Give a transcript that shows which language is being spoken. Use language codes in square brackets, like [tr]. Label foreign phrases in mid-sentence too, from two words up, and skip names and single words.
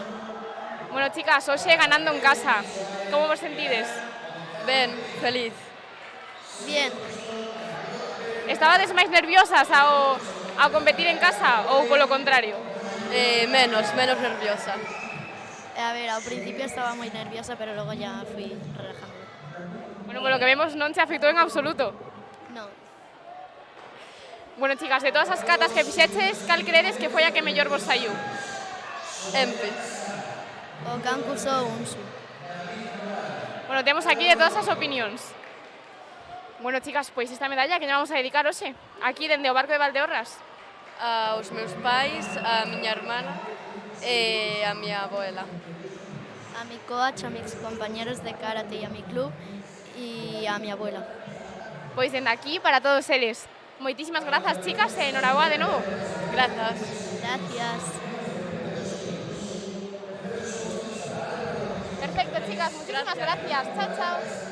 [gl] Bueno, chicas, hoxe ganando en casa. Como vos sentides? Ben, feliz. [es] Bien. [gl] Estabades máis nerviosas ao competir en casa ou polo contrario? Menos nerviosa. [es] A ver, al principio estaba muy nerviosa, pero luego ya fui relajando. [gl] Bueno, polo que vemos non se afectou en absoluto. [es] No. [gl] Bueno, chicas, de todas as catas que fixeches, cal credes que foi a que mellor vos saiu? Empe. O Kankuso o Unsu. Bueno, temos aquí de todas as opinións. Bueno, chicas, pois esta medalla que lle vamos a dedicar hoxe, aquí dende o barco de Valdeorras. Aos meus pais, a miña hermana e a miña abuela. [es] A mi coach, a mis compañeros de karate y a mi club y a mi abuela. [gl] Pois dende aquí para todos eles. Moitísimas grazas, chicas, e enhoraboa de novo. Grazas. [es] Gracias. Perfecto, chicas, muchísimas gracias. Chao, chao.